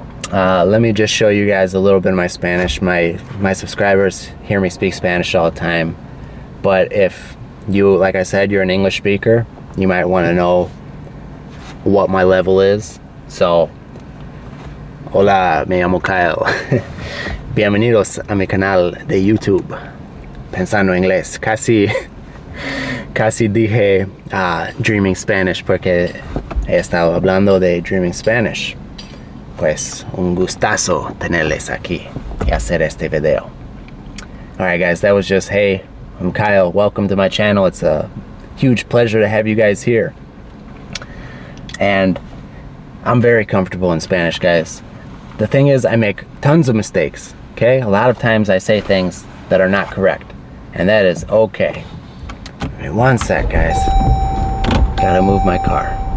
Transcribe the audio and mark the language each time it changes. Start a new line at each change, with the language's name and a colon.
English: Let me just show you guys a little bit of my Spanish. My subscribers hear me speak Spanish all the time, but if you, like I said, you're an English speaker, you might want to know what my level is.
Spanish: So, hola, me llamo Kyle. Bienvenidos a mi canal de YouTube, Pensando Inglés. Casi dije Dreaming Spanish porque he estado hablando de Dreaming Spanish. Pues un gustazo tenerles aquí y hacer este video.
English: Alright, guys, that was just, hey, I'm Kyle, welcome to my channel. It's a huge pleasure to have you guys here. And I'm very comfortable in Spanish, guys. The thing is, I make tons of mistakes, okay? A lot of times I say things that are not correct, and that is okay. Wait one sec, guys. Gotta move my car.